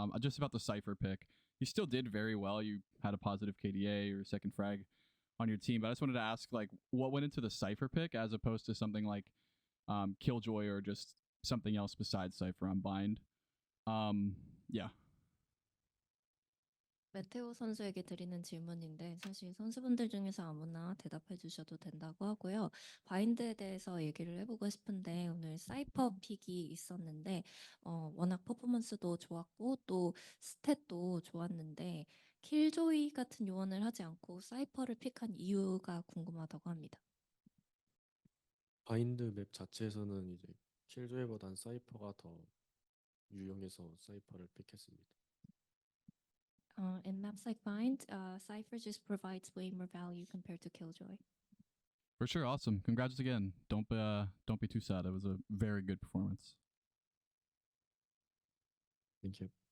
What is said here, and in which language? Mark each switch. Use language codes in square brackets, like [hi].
[en] Just about the Cypher pick. You still did very well. You had a positive KDA or second frag on your team, but I just wanted to ask like what went into the Cypher pick as opposed to something like Killjoy or just something else besides Cypher on Bind. Yeah. [ko] 메테오 선수에게 드리는 질문인데 사실 선수분들 중에서 아무나 대답해 주셔도 된다고 하고요. 바인드에 대해서 얘기를 해보고 싶은데 오늘 사이퍼 픽이 있었는데 워낙 퍼포먼스도 좋았고 또 스탯도 좋았는데 킬조이 같은 요원을 하지 않고 사이퍼를 픽한 이유가 궁금하다고 합니다. 바인드 맵 자체에서는 이제 킬조이보단 사이퍼가 더 유용해서 사이퍼를 픽했습니다. [en] In maps like Bind, Cypher just provides way more value compared to Killjoy. For sure, awesome. Congrats again. Don't be too sad. It was a very good performance. Thank you.